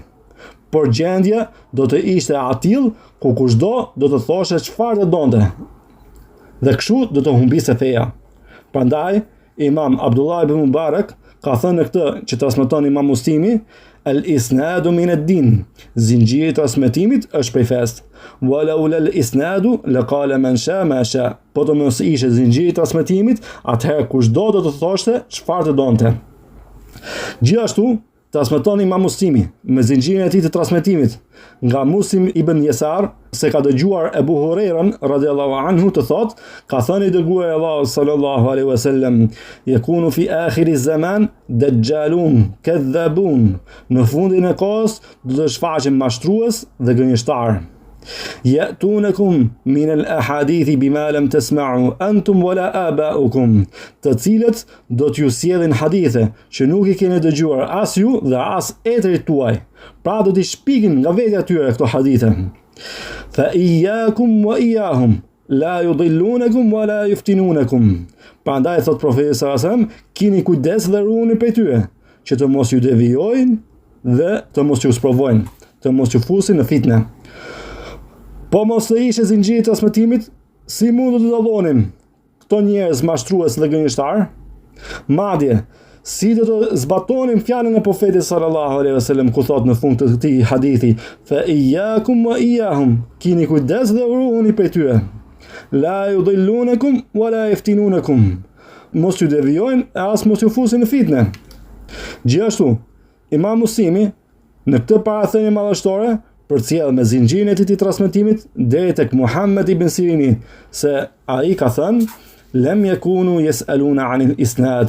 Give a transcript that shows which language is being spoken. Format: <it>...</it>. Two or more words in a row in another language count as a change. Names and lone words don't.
<sq>Por gjendja do të ishte atill ku kushdo do të thoshte çfarë të donte. Dhe kështu do të humbiste feja. Prandaj Imam Abdullah ibn Mubarak ka thënë këtë që transmeton Imam Muslimi,</sq> <ar>"الإسناد من الدين."</ar> <sq>Zinxhiri i transmetimit është prej fesë.</sq> <ar>"ولولا الإسناد لقال من شاء ما شاء."</ar> <sq>Po të mos ishte zinxhiri i transmetimit, atëherë kushdo do të thoshte çfarë të donte. Gjithashtu transmeton Imam Muslimi me zinxhirin e tij të transmetimit nga Muslim ibn Yasar se ka dëgjuar Ebu Hurajran</sq> <ar>رضي الله عنه</ar> <sq>të thotë, ka thënë i dërguari Allahu</sq> <ar>صلى الله عليه وسلم: "يكون في آخر الزمان دجالون كذابون."</ar> <sq>Në fundin e kohës do të shfaqen mashtrues dhe gënjeshtar.</sq> <ar>"يأتونكم من الأحاديث بما لم تسمعوا أنتم ولا آباؤكم."</ar> <sq>Të cilët do t'ju sjellin hadithe që nuk i keni dëgjuar as ju dhe as etrit tuaj. Pra do t'i shpikin nga vetja tyre këto hadithe.</sq> <ar>"فإياكم وإياهم لا يضلونكم ولا يفتنونكم."</ar> <sq>Prandaj thot profeti</sq> <ar>صلى الله عليه وسلم,</ar> <sq>keni kujdes dhe ruani prej tyre, që të mos ju devijojnë dhe të mos ju sprovojnë, të mos ju fusin në fitnë. Po mos të ishe zinxhiri i transmetimit, si mund të dallonin këto njerëz mashtrues dhe gënjeshtar? Madje, si do të zbatonin fjalën e profetit</sq> <ar>صلى الله عليه وسلم</ar> <sq>ku thot në fund të këtij hadithi:</sq> <ar>"فإياكم وإياهم."</ar> <sq>Kini kujdes dhe ruani prej tyre.</sq> <ar>"لا يضلونكم ولا يفتنونكم."</ar> <sq>Mos ju devijojnë e as mos ju fusin në fitnë. Gjithashtu, Imam Muslimi në këtë parathënie madhështore përcjell me zinxhirin e tij të transmetimit deri tek Muhammed ibn Sirini se ai ka thënë:</sq> <ar>"لم يكونوا يسألون عن الإسناد."</ar>